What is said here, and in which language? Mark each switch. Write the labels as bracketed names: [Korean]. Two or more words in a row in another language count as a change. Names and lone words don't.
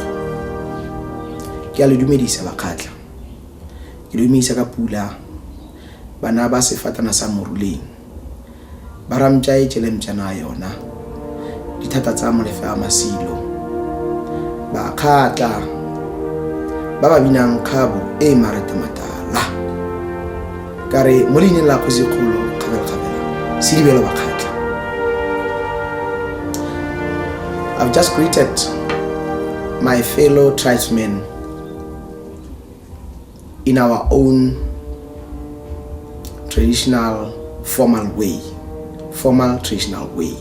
[Tswana] Ke a le dumedisa Bakgatla, ke le dumedisa ka pula, bana ba sefatana sa moruleng ba ramtja e tšelemtšana yona, dithata tsa molefe a masilo. Bakgatla ba ba binang khabo e marete matala, ka re mo leineng la Kgozikgolo Kgafela Sidibelo Bakgatla. [English] I've just greeted my fellow tribesmen in our own traditional formal traditional way.